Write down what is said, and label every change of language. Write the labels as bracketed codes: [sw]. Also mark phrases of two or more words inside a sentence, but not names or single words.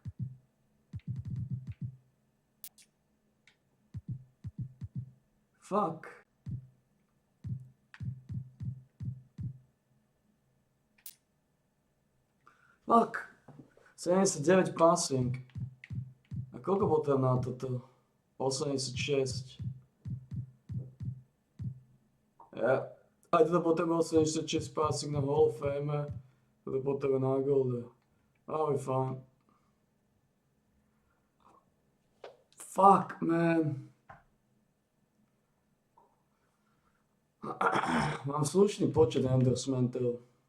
[en] Fuck. Fuck. 79 passing. [sk] A koľko potrebujem na toto? 86. Ja. Aj toto potrebujem 86 passing na Hall of Fame. Toto potrebujem na Golde. [en] I'll be fine. Fuck, man. [sk] Mám slušný počet endorsementov.